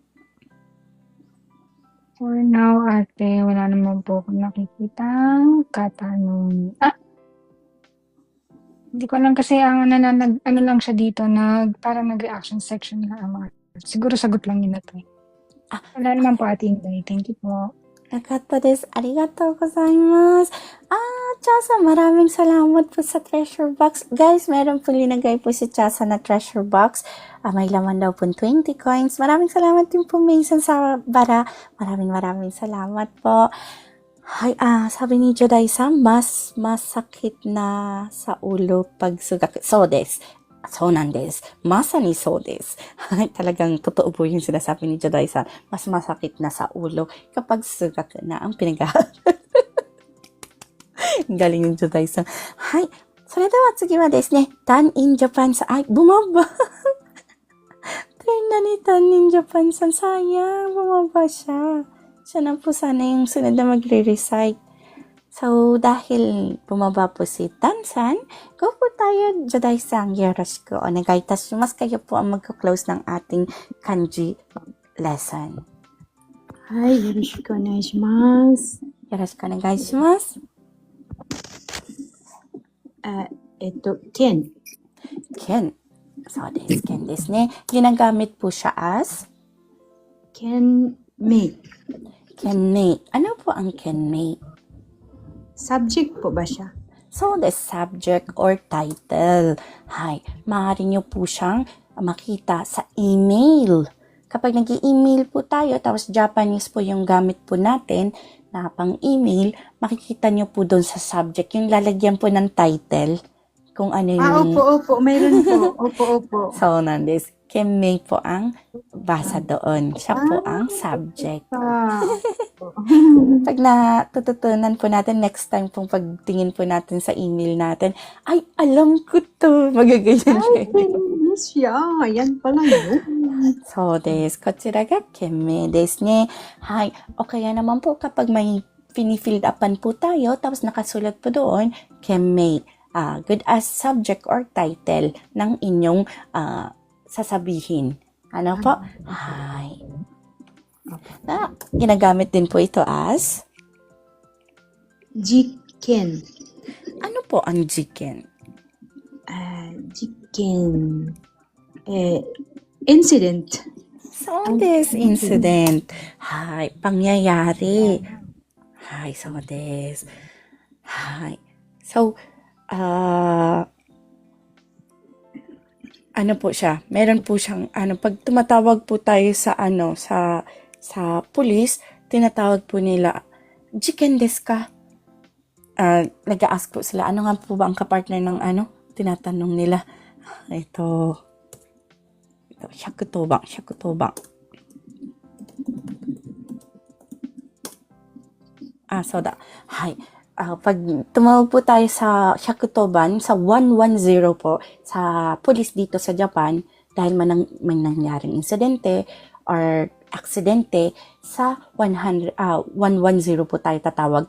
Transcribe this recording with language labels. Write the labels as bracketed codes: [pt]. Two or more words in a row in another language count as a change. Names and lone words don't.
[en] For now, [tl] ate, wala naman po akong nakikitang katanungan. Hindi ko alam kasi ang ano lang siya dito, parang nag-reaction section na ang mga. Siguro sagot lang yun na to. Wala naman po, Ate Inday. Thank you po. [ja] なかったです。ありがとうございます. [tl] Chasa, maraming salamat po sa treasure box. Guys, meron po linagay po si Chasa na treasure box. May laman daw po 20 coins. Maraming salamat din po, Mason, sa bara. Maraming salamat po. Hay, sabi ni Joday-san, mas masakit na sa ulo pag sugaku. [ja] そうです。そうなんです。まさにそうです. [tl] Talagang totoo po yung sinasabi ni Joday-san. Mas masakit na sa ulo kapag sugaku na ang pinag-aaral. Galing yung Joday-san. Hay. [ja] それでは次はですね、 [tl] Tan in Japan sa, bumaba. Tingnan ni Tan in Japan sa, sayang, bumaba siya. Siya na po sana yung sunod na magre-recite. So, dahil bumaba po si Tan-san, go po tayo, [ja] Joday-san, よろしくお願いいたします. [tl] Kayo po ang magka-close ng ating kanji lesson. [ja] はい、よろしくお願いします。よろしくお願いします. Ken. Ken. そう、です、件ですね. [tl] Ginagamit po siya as Kenmei. Kenmei. Ano po ang Kenmei? Subject po ba siya? [en] So, the subject or title. Hi. [tl] Maaari nyo po siyang makita sa email. Kapag nag-i-email po tayo, tapos Japanese po yung gamit po natin na pang-email, makikita nyo po doon sa subject. Yung lalagyan po ng title. Kung ano yung... Opo, mayroon po. Opo. [ja] そう、なんです. [tl] Kemme po ang basa doon. Siya po ang subject. Pag natututunan po natin, next time pong pagtingin po natin sa email natin, ay, alam ko to. Magaganyan siya. siya. Yan pala yun. [ja] そうです。こちらが件名ですね。 [tl] はい。O kaya naman po kapag may fini-filled upan po tayo, tapos nakasulat po doon, [ja] 件名. [en] Good as subject or title [tl] ng inyong sasabihin. Ano po? Hi. Ginagamit din po ito as? Jiken. Ano po ang jiken? Jiken. Incident. [en] So, this incident. Hi. [tl] Pangyayari. Hi. So, this. Hi. So, ano po siya? Meron po siyang, pag tumatawag po tayo sa, sa police, tinatawag po nila, [ja] 事件ですか? [tl] Nag-a-ask po sila, ano nga po ba ang kapartner ng tinatanong nila. Ito, 110番. [ja] そうだ。はい. [tl] Pag tumawag po tayo sa 110, sa 110 po, sa police dito sa Japan, dahil may nangyaring insidente or aksidente, sa 110 po tayo tatawag.